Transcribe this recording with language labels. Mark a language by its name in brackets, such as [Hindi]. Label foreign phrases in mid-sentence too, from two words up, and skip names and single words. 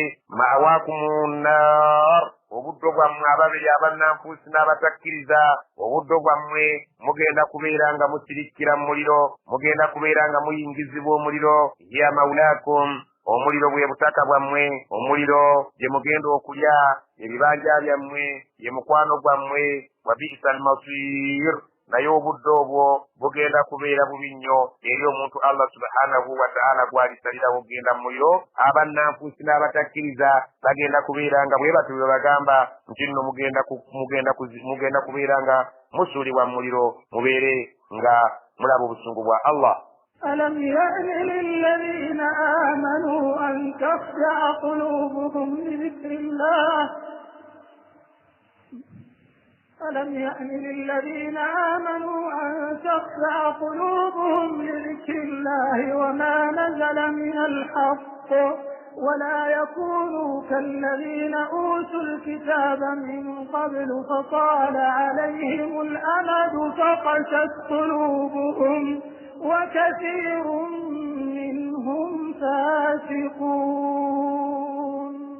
[Arabic] مأواكم النار [Ganda] obuddo bwammwe ababiri abannanfuusi n'abatakkiriza obuddo bwammwe mugenda kubeera nga musirikkira mu muliro mugenda kubeera nga muyingizibwa omuliro [Arabic] هي مولاكم [Ganda] omuliro bwe butaka bwammwe omuliro gye mugenda okulya ebibanja byammwe ye mukwano gwammwe [Arabic] وبئس المصير [Ganda] naye obudde obwo bugenda kubeera bubi nnyo eri omuntu [Arabic] الله سبحانه وتعالى [Ganda] gwalisalira bugenda mu muliro. Abannanfuusi n'abatakkiriza bagenda kubeera nga bwe batu bagamba nti nno mugenda kubeera nga musuulibwa mu muliro mubeere nga mulaba obusungu bwa Allah. [Arabic] ألم يأن للذين آمنوا أن تخشع قلوبهم لذكر الله ألم يأن للذين آمنوا أن تخشع قلوبهم لذكر الله وما نزل من الحق ولا يكونوا كالذين أوتوا الكتاب من قبل فطال عليهم الأمد فقست قلوبهم وكثير منهم فاسقون.